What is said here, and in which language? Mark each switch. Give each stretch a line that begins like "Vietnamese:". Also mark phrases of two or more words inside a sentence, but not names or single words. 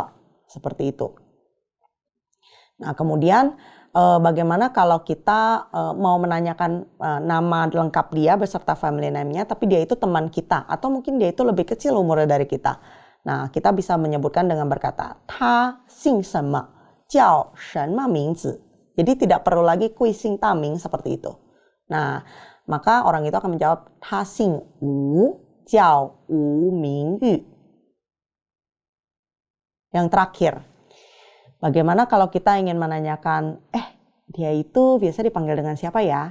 Indonesian: Seperti itu. Nah, kemudian bagaimana kalau kita mau menanyakan nama lengkap dia beserta
English: family name-
Indonesian: nya, tapi dia itu teman kita. Atau mungkin dia itu lebih kecil umurnya dari kita. Nah, kita bisa menyebutkan dengan berkata,
Chinese: 他姓什么. 叫什么名字.
Indonesian: Jadi tidak perlu lagi
Chinese: 贵姓大名
Indonesian: seperti itu. Nah, maka orang itu akan menjawab
Chinese: 他姓吴，叫吴明宇.
Indonesian: Yang terakhir, bagaimana kalau kita ingin menanyakan, dia itu biasa dipanggil dengan siapa ya?